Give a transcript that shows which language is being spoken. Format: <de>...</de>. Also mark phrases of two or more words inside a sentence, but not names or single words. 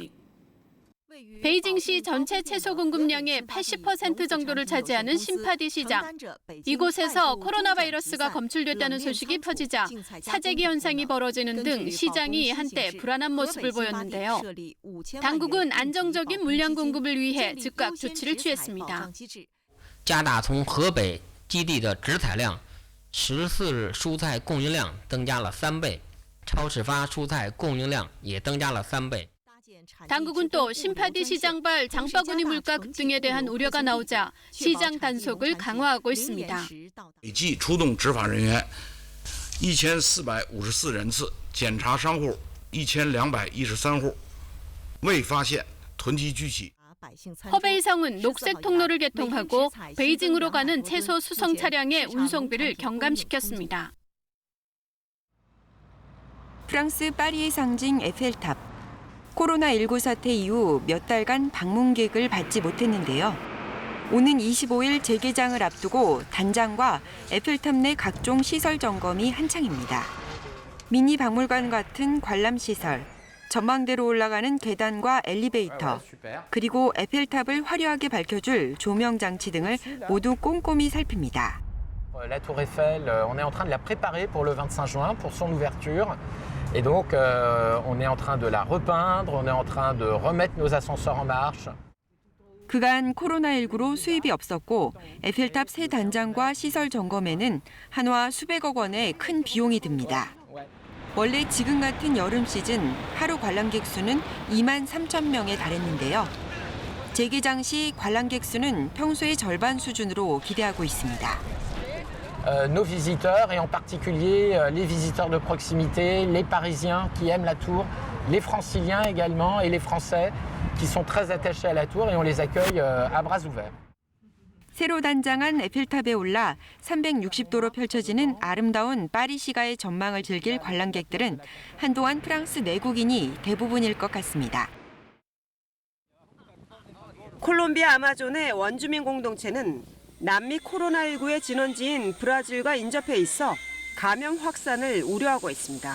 <ko>베이징시 전체 채소 공급량의 80% 정도를 차지하는 심파디 시장. 이곳에서 코로나 바이러스가 검출됐다는 소식이 퍼지자 사재기 현상이 벌어지는 등 시장이 한때 불안한 모습을 보였는데요. 당국은 안정적인 물량 공급을 위해 즉각 조치를 취했습니다.</ko> <zh>加大从河北基地的直采量，14日蔬菜供应量增加了3倍，超市发蔬菜供应量也增加了3倍。</zh> <ko>당국은 또 심파디 시장발 장바구니 물가 급등에 대한 우려가 나오자 시장 단속을 강화하고 있습니다.</ko> <zh>累计出动执法人员1454人次，检查商户1213户，未发现囤积聚集。</zh> <ko>허베이성은 녹색 통로를 개통하고 베이징으로 가는 채소 수송 차량의 운송비를 경감시켰습니다. 프랑스 파리의 상징 에펠탑. 코로나19 사태 이후 몇 달간 방문객을 받지 못했는데요. 오는 25일 재개장을 앞두고 단장과 에펠탑 내 각종 시설 점검이 한창입니다. 미니 박물관 같은 관람시설, 전망대로 올라가는 계단과 엘리베이터, 그리고 에펠탑을 화려하게 밝혀줄 조명 장치 등을 모두 꼼꼼히 살핍니다.</ko> <fr>La Tour Eiffel, on est en train de la préparer pour le 25 juin, pour son ouverture. Et donc, on est en train de la repeindre, on est en train de remettre nos ascenseurs en marche.</fr> <ko>그간 코로나19로 수입이 없었고 에펠탑 새 단장과 시설 점검에는 한화 수백억 원의 큰 비용이 듭니다. 원래 지금 같은 여름 시즌 하루 관람객 수는 2만 3천 명에 달했는데요. 재개장 시 관람객 수는 평소의 절반 수준으로 기대하고 있습니다.</ko> <fr>Nos visiteurs, et en particulier les visiteurs de proximité, les Parisiens qui aiment la tour, les Franciliens également et les Français qui sont très attachés à la tour et on les accueille à bras ouverts.</fr> <ko>새로 단장한 에펠탑에 올라 360도로 펼쳐지는 아름다운 파리 시가의 전망을 즐길 관람객들은 한동안 프랑스 내국인이 대부분일 것 같습니다. 콜롬비아 아마존의 원주민 공동체는 남미 코로나19의 진원지인 브라질과 인접해 있어 감염 확산을 우려하고 있습니다.</ko>